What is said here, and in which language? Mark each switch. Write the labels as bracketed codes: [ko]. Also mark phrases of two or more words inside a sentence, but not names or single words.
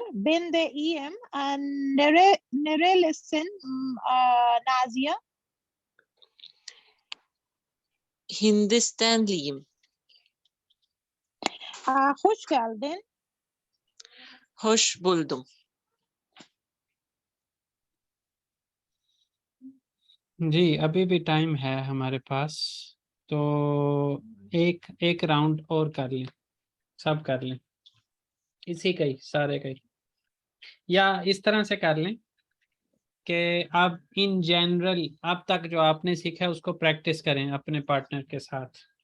[tr] Ben de iyiyim. Nerelisin Nazia? Hindistanlıyım. Hoş geldin. Hoş buldum. [hi] जी अभी भी टाइम है हमारे पास, तो एक राउंड और कर लें, सब कर लें इसी का ही सारे का ही, या इस तरह से कर लें कि आप [en] in general [hi] अब तक जो आपने सीखा है उसको प्रैक्टिस करें अपने पार्टनर के साथ।